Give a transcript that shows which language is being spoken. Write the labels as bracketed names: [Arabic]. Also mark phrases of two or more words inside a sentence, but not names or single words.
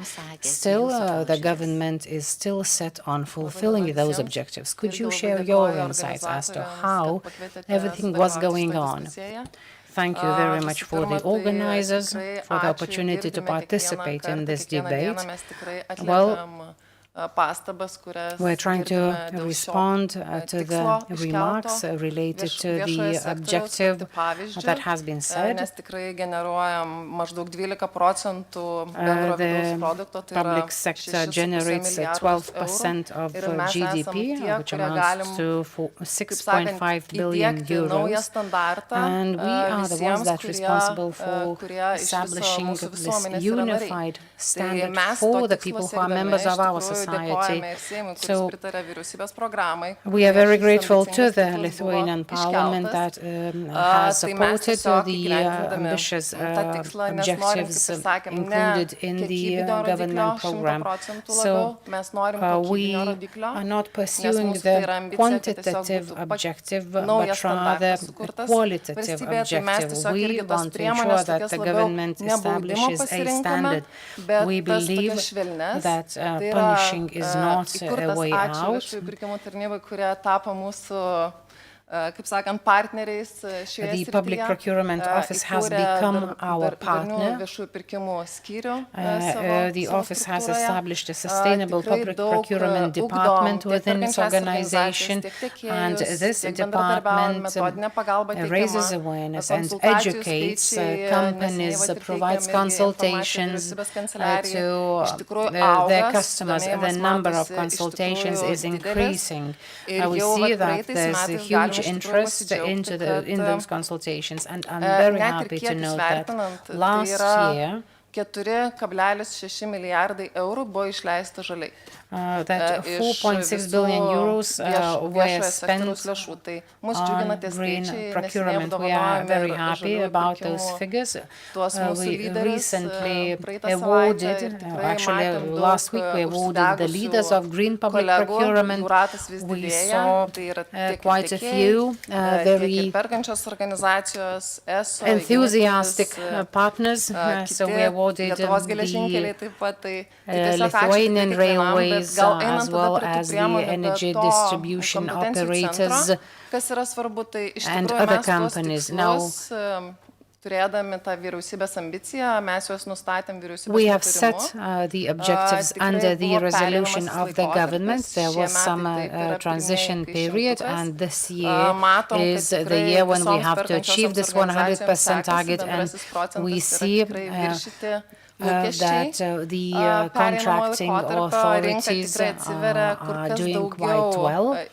[English] Still, the government is still set on fulfilling those objectives. Could you share your insights as to how everything was going on? Thank you very much for the organizers, for the opportunity to participate in this debate. Well, [Lithuanian] pastabas, kurias [English] We're trying to [Lithuanian] girdime dėl šio, [English] respond to [Lithuanian] tikslo [English] the remarks [Lithuanian] iškelto [English] related to [Lithuanian] viešojo [English] the [Lithuanian] sektoriaus [English] objective [Lithuanian] kaip pavyzdžio, [English] that has been said. [Lithuanian] nes tikrai generuojam maždaug 12% bendro vidaus produkto, tai yra [English] Public sector [Lithuanian] 6,5 [English] generates [Lithuanian] milijardus [English] 12% of [Lithuanian] eurų. Ir mes esam [English] GDP, [Lithuanian] tie, [English] which [Lithuanian] kurie [English] amounts [Lithuanian] galim, [English] to [Lithuanian] kaip [English] 6.5 [Lithuanian] sakant, [English] billion [Lithuanian] įdiegti naują [English] euros. [Lithuanian] standartą [English] And we are the ones [Lithuanian] visiems, [English] that are responsible for [Lithuanian] kurie iš viso [English] establishing [Lithuanian] mūsų [English] this [Lithuanian] visuomenės yra nariai. [English] unified [Lithuanian] Tai [English] standard [Lithuanian] mes [English] for to the [Lithuanian] tikslo [English] people who are [Lithuanian] siekdami [English] members [Lithuanian] iš [English] of our [Lithuanian] tikrųjų [English] society. [Lithuanian] dėkojame ir Seimui, kuris [English] So [Lithuanian] pritarė vyriausybės programai. [English] we are very [Lithuanian] Šis [English] grateful to [Lithuanian] ambicingas [English] the [Lithuanian] tikslas buvo [English] Lithuanian Parliament [Lithuanian] iškeltas. [English] that has [Lithuanian] Tai mes [English] supported [Lithuanian] tiesiog [English] the [Lithuanian] įgyvendindami [English] ambitious [Lithuanian] tą tikslą, nes norim, [English] objectives [Lithuanian] kaip ir sakėm, ne [English] included in the [Lithuanian] kiekybinio [English] government [Lithuanian] rodiklio [English] program. [Lithuanian] 100% [English] So [Lithuanian] labiau, mes norim [English] we [Lithuanian] kokybinio rodiklio, [English] are not [Lithuanian] nes [English] pursuing [Lithuanian] mūsų tai yra [English] the [Lithuanian] ambicija, kad tiesiog [English] quantitative [Lithuanian] būtų [English] objective, [Lithuanian] naujas [English] but rather [Lithuanian] standartas sukurtas [English] a qualitative [Lithuanian] valstybėje, tai mes [English] objective. [Lithuanian] tiesiog [English] We [Lithuanian] irgi tas [English] want to [Lithuanian] priemonės [English] ensure that [Lithuanian] tokias [English] the [Lithuanian] labiau [English] government [Lithuanian] ne baudimo [English] establishes a [Lithuanian] pasirinkome, [English] standard. [Lithuanian] bet [English] We [Lithuanian] tas [English] believe [Lithuanian] tokias švelnes, [English] that [Lithuanian] tai yra [English] punishing is not a [Lithuanian] įkurtas [English] way [Lithuanian] ačiū [English] out. [Lithuanian] viešųjų pirkimų tarnybai, kurie tapo mūsų kaip sakant, partneriais šioje [English] The [Lithuanian] srityje. [English] Public Procurement Office has become our partner. [Lithuanian] Viešųjų pirkimų skyrių [English] The office has established a sustainable public procurement department within its organization, and this department raises awareness and educates companies, provides consultations to their customers. The number of consultations is increasing. We see that there's a huge interest in those consultations, and I'm very happy to note that last year [Lithuanian] 4,6 milijardai eurų buvo išleista žaliai. [English] That 4.6 billion euros were spent on green procurement. We are very happy about those figures. We recently awarded, actually last week we awarded the leaders of green public procurement. We saw quite a few very enthusiastic partners, so we awarded the Lithuanian Railways as well as the energy distribution operators and other companies. Now, [Lithuanian] turėdami tą vyriausybės ambiciją, mes juos nustatėm vyriausybės [English] we have set the objectives under the resolution of the government. There was some transition period, and this year is the year when we have to achieve this 100% target, and we see that the contracting authorities are doing quite well.